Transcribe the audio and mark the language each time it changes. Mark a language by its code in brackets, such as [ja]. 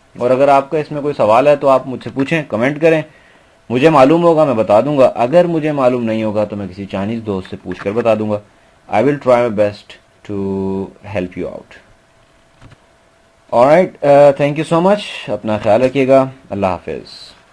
[ur] اور اگر آپ کا اس میں کوئی سوال ہے تو آپ مجھ سے پوچھیں, کمنٹ کریں. مجھے معلوم ہوگا میں بتا دوں گا, اگر مجھے معلوم نہیں ہوگا تو میں کسی چائنیز دوست سے پوچھ کر بتا دوں گا. [en] I will try my best to help you out. Alright, thank you so much. [ur] اپنا خیال رکھیے گا. اللہ حافظ.